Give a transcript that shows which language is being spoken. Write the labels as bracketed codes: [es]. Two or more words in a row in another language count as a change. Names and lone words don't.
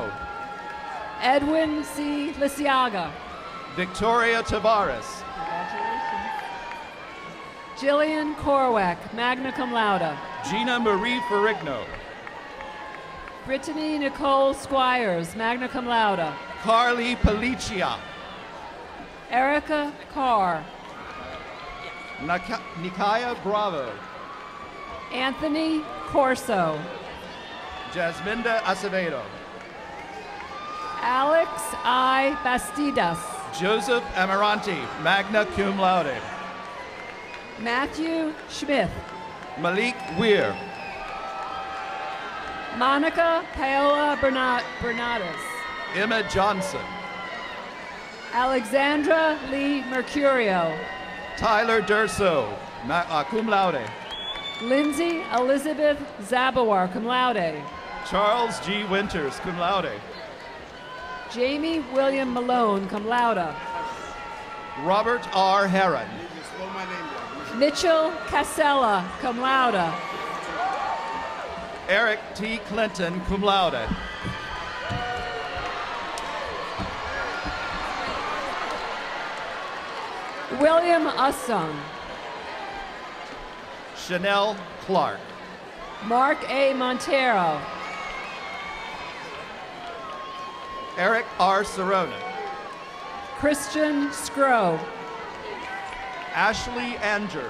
[en] Edwin C. Lisiaga. Victoria Tavares. Jillian Korwak, [la] magna cum laude. [en] Gina Marie Ferrigno. Brittany Nicole Squires, [la] magna cum laude. [en] Carly Palicia. Erica Carr. Nikaya Bravo. Anthony Corso. Jasminda Acevedo. Alex I. Bastidas. Joseph Amaranti, [la] magna cum laude. [en] Matthew Schmidt. Malik Weir. Monica Paola Bernardes. Emma Johnson. Alexandra Lee Mercurio. Tyler Durso, [la] cum laude. [en] Lindsay Elizabeth Zabawar, [la] cum laude. [en] Charles G. Winters, [la] cum laude. [en] Jamie William Malone, [la] cum laude. [en] Robert R. Heron. Mitchell Casella, [la] cum laude. [en] Eric T. Clinton, [la] cum laude. [en] William Ussung. Chanel Clark. Mark A. Montero. Eric R. Serona. Christian Scrow. Ashley Angers.